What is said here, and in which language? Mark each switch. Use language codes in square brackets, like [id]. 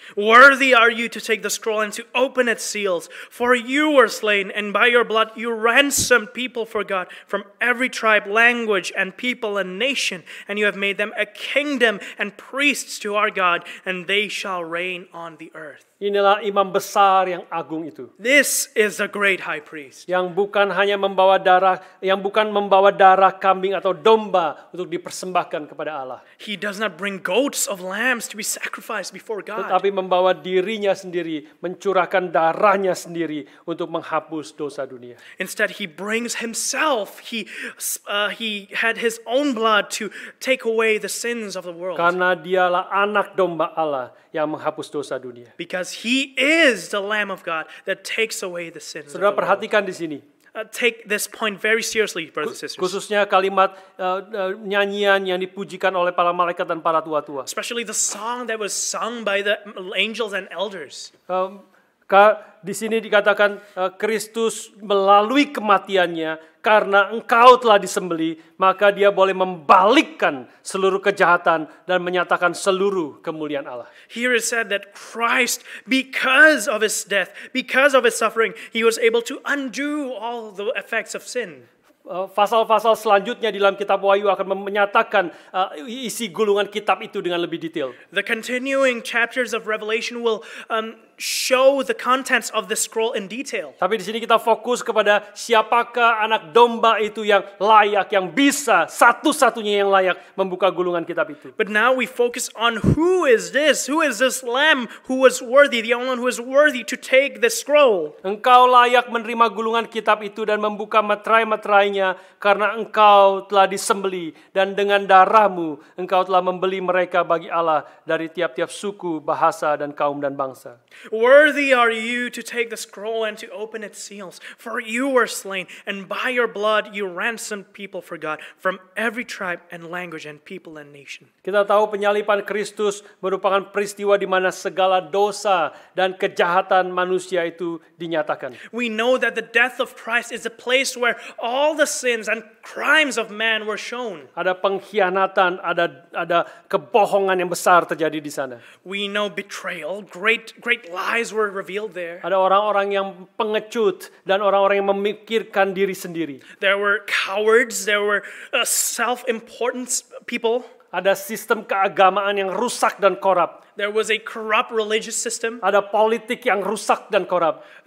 [en] Worthy are you to take the scroll and to open its seals, for you were slain, and by your blood you ransomed people for God from every tribe, language, and people and nation, and you have made them a kingdom and priests to our God, and they shall reign on the earth. [id] Inilah imam besar yang agung itu. [en] This is the great high priest. [id] Yang bukan hanya membawa darah kambing atau domba untuk dipersembahkan kepada Allah. [en] He does not bring goats of lambs to be sacrificed before God. [id] Tetapi membawa dirinya sendiri, mencurahkan darahnya sendiri untuk menghapus dosa dunia. [en] Instead, he brings himself. He had his own blood to take away the sins of the world. [id] Karena dialah anak domba Allah yang menghapus dosa dunia. [en] Because he is the Lamb of God that takes away the sins of [id] Saudara [en] the world. [id] perhatikan di sini. [en] Take this point very seriously, brothers and sisters. [id] Khususnya kalimat nyanyian yang dipujikan oleh para malaikat dan para tua-tua. [en] Especially the song that was sung by the angels and elders. [id] Di sini dikatakan Kristus melalui kematiannya karena engkau telah disembeli, maka dia boleh membalikkan seluruh kejahatan dan menyatakan seluruh kemuliaan Allah. [en] Here is said that Christ, because of his death, because of his suffering, he was able to undo all the effects of sin. [id] Pasal-pasal selanjutnya di dalam kitab Wahyu akan menyatakan isi gulungan kitab itu dengan lebih detail. [en] The continuing chapters of Revelation will show the contents of the scroll in detail. [id] Tapi di sini kita fokus kepada siapakah anak domba itu yang layak, yang bisa, satu-satunya yang layak membuka gulungan kitab itu. [en] But now we focus on who is this lamb who was worthy, the only one who is worthy to take the scroll. [id] Engkau layak menerima gulungan kitab itu dan membuka materai-materainya karena engkau telah disembeli dan dengan darahmu engkau telah membeli mereka bagi Allah dari tiap-tiap suku, bahasa, dan kaum dan bangsa. [en] Worthy are you to take the scroll and to open its seals, for you were slain, and by your blood you ransomed people for God from every tribe and language and people and nation. [id] Kita tahu penyaliban Kristus merupakan peristiwa di mana segala dosa dan kejahatan manusia itu dinyatakan. [en] We know that the death of Christ is a place where all the sins and crimes of man were shown. [id] Ada pengkhianatan, ada kebohongan yang besar terjadi di sana. [en] We know betrayal, great lies were revealed there. [id] Ada orang-orang yang pengecut dan orang-orang yang memikirkan diri sendiri. [en] There were cowards, there were self-important people. [id] Ada sistem keagamaan yang rusak dan korup. [en] There was a corrupt religious system. [id] Ada politik yang rusak dan korup.